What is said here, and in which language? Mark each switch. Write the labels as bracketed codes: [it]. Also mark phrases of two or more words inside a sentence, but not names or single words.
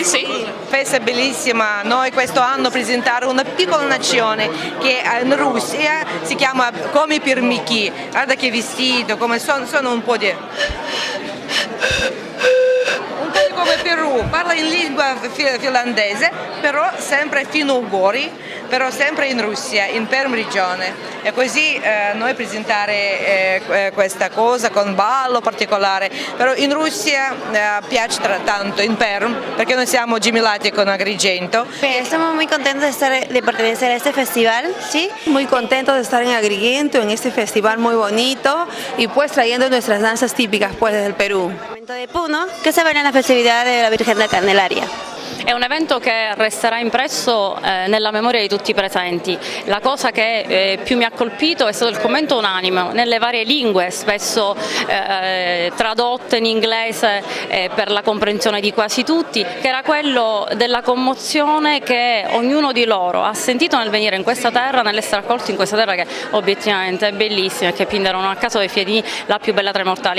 [it] Festa è bellissima, noi questo anno presentare una piccola nazione che in Russia si chiama come Permiki, guarda che vestito, come sono un po' come Perù, parla in lingua finlandese, però sempre fino-ugori, però sempre in Russia, in Perm regione. E così noi presentare questa cosa con ballo particolare, però in Russia piace tanto, in Perm, perché noi siamo gemellati con Agrigento. [es] Estamos muy contentos de pertenecer a este festival, ¿sí? Muy contentos de estar en Agrigento, en este festival muy bonito y pues trayendo nuestras danzas típicas pues desde el Perú. De Puno, que se ven en la festividad de la Virgen de la Candelaria. [it] È un evento che resterà impresso nella memoria di tutti i presenti. La cosa che più mi ha colpito è stato il commento unanime nelle varie lingue, spesso tradotte in inglese per la comprensione di quasi tutti, che era quello della commozione che ognuno di loro ha sentito nel venire in questa terra, nell'essere accolti in questa terra che obiettivamente è bellissima e che Pindaro non a caso è Fiedini la più bella tra i mortali.